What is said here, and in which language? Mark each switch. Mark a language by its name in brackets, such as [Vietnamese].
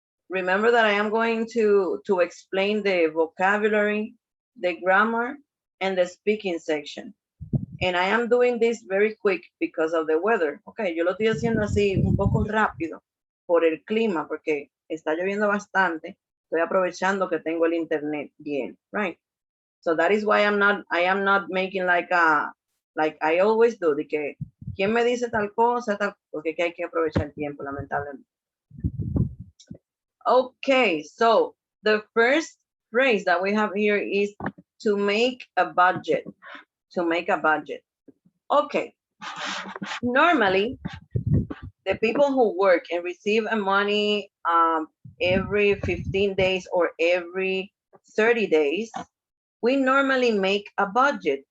[English] Remember that I am going to explain the vocabulary, the grammar, and the speaking section. And I am doing this very quick because of the weather. [Spanish] Okay, yo lo estoy haciendo así un poco rápido por el clima, porque está lloviendo bastante. Estoy aprovechando que tengo el internet bien, [English] right? So that is why I am not making like a Like I always do, [Spanish] de que, ¿quién me dice tal cosa? Porque que hay que aprovechar el tiempo, lamentablemente. [English] Okay, so the first phrase that we have here is to make a budget. To make a budget. Okay. Normally, the people who work and receive a money every 15 days or every 30 days, we normally make a budget.